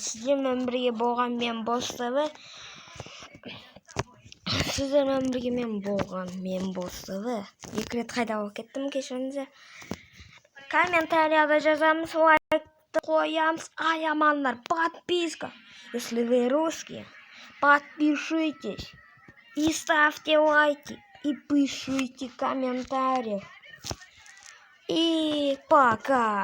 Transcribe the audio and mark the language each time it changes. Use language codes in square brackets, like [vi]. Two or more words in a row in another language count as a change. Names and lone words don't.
[kk] Сіздермен бірге болған мен Бос ТВ. Сіздермен бірге мен болған мен Бос ТВ. Екі рет қайда болып кеттім, кешіріңіздер. Комментарияда жазамыз, лайк Аяманнар, подписка. [ru] Если вы русские, подпишитесь. И ставьте лайки. И пишите комментарии. И пока.